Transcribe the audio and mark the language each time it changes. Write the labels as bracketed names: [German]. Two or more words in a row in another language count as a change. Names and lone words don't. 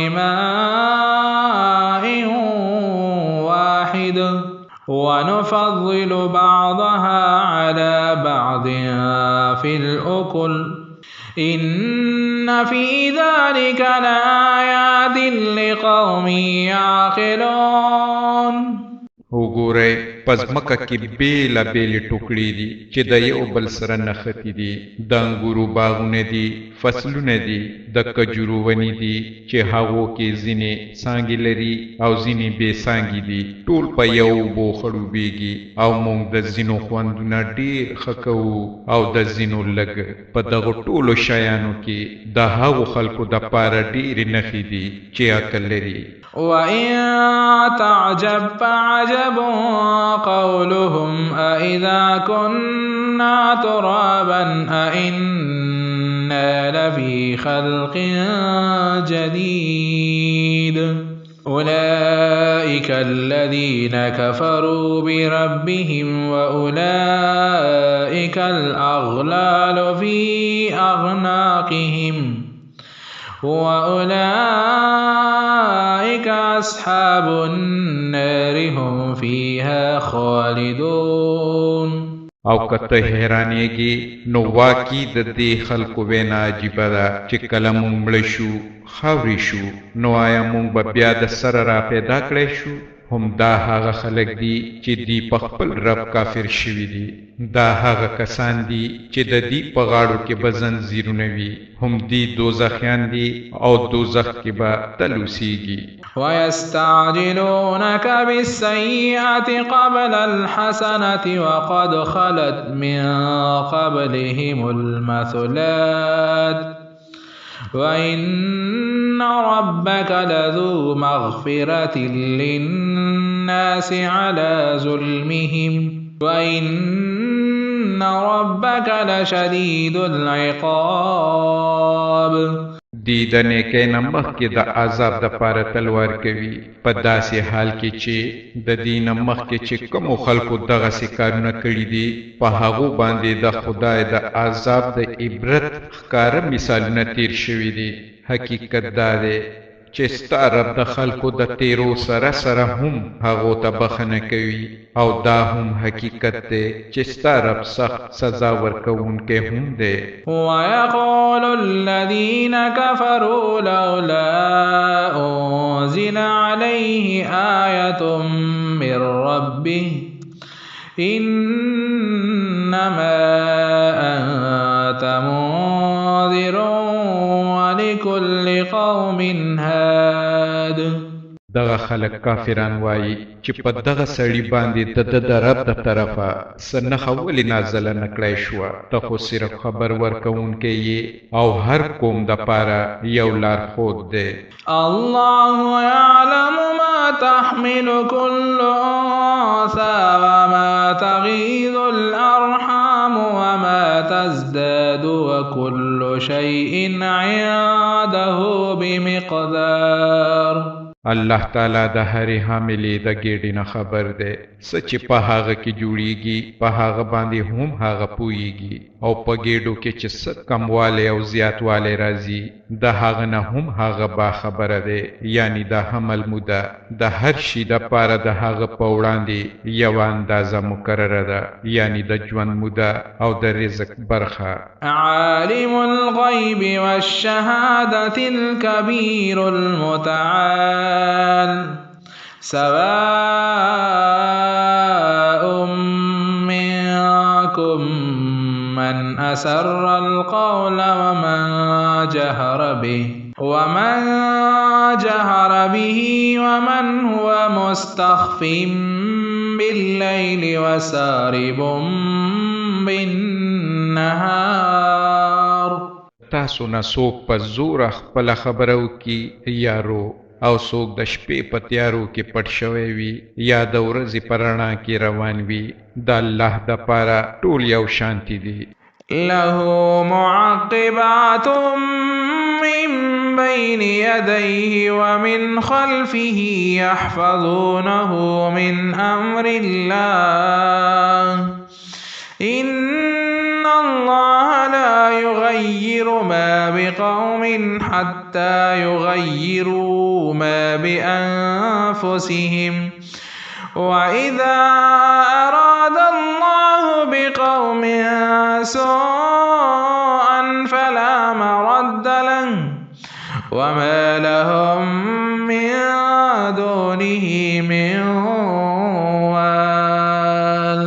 [Arabic] بماء واحد ونفضل بعضها على بعض في الأكل إن في ذلك لآيات لقوم يعقلون. [Pashto] وګورئ په ځمکه کې بېله بېلې ټوکړې دي چې د یو بل سره نښتي دي. د انګورو باغونه دي، فصلونه دي، د کجورو ونې دي چې هغو کې ځینې څانګې لري او ځینې بې څانګې دي. ټول په یو اوبو خړوبېږي او موږ د ځینو خوندونه ډېر ښه کوو او د ځینو لږ. په دغو ټولو شیانو کې د هغو خلکو دپاره ډېرې نښې دي چې عقل لري. [Arabic] وإن تعجب فعجب قولهم أإذا كنا ترابا أإنا لفي خلق جديد أولئك الذين كفروا بربهم وأولئك الأغلال في أعناقهم وأولئك أولئك أصحاب النار هم فيها خالدون. [Pashto] او کته حیرانېږي نو واقعي د دې خلکو وینا عجیبه ده چې کله مونږ مړه شو خاورې شو نو آیا مونږ به بیا د سره را پیدا کړی شو؟ هم دا هغه خلک دي چې دی په خپل رب کافر شوي دي. دا هغه کسان دي چې د دې په غاړو کې به زنځیرونه وي. هم دی دوزخیان دي او دوزخ کې به تل اوسیږي. [Arabic] ويستعجلونك بالسيئة قبل الحسنة وقد خلت من قبلهم المثلات وإن ربك لذو مغفرة للناس على ظلمهم وإن ربك لشديد العقاب. [Pashto] دی د نیکۍ نه مخکې د عذاب د پاره تلوار کوي په داسې حال کې چې د دې نه مخکې چې کومو خلکو دغسې کارونه کړي دي په هغو باندې د خدای د عذاب د عبرت ښکاره مثالونه تیر شوي دي. حقیقت دا دی چې ستا رب د خلکو د تیرو سره سره هم هغو ته بخښنه کوي او دا هم حقیقت دی چې ستا رب سخت سزا ورکوونکی هم دی. [Arabic] ويقول الذين كفروا لولا أنزل عليه آية من ربه إنما أنت منذر ولكل قوم هاد. [Pashto] دغه خلک کافران وایي چې په دغه سړي باندې د رب د طرفه څه نښه ولې نازله نه کړی شوه. ته خو صرف خبر ورکوونکی یې او هر قوم دپاره یو لارښود دی. [Arabic] الله يعلم ما تحمل كل أنثى وما تغيض الأرحام وما تزداد وكل شيء عنده بمقدار. [Pashto] الله تعالی د هرې حاملې د ګېډې نه خبر دی. څه چې په هغه کې جوړیږي په هغه باندې هم هغه پوهیږي او په ګېډو کې چې څه کموالی او زیاتوالی راځي د هغه نه هم هغه باخبره دی. یعنی د حمل موده د هر شي دپاره د هغه په وړاندې یوه اندازه مقرره ده، یعنی د ژوند موده او د رزق برخه. [Arabic] عالم الغیب والشهادة الكبیر المتعال سواء منكم من أسر القول ومن جهر به ومن هو مستخف بالليل وسارب بالنهار. [Pashto] تاسو نه څوک په زوره خپله خبره وکړي یارو او څوک د شپې په تیارو کې پټ شوی وي یا د ورځې په رڼا کې روان وي. د الله دپاره ټول یو شانتي دي. [Arabic] له معقبات من بين يديه ومن خلفه يحفظونه من أمر الله إن الله لا يغير ما بقوم حتى يغيروا ما بأنفسهم وإذا أراد الله بقوم سوءا فلا مرد له وما لهم من دونه من وال.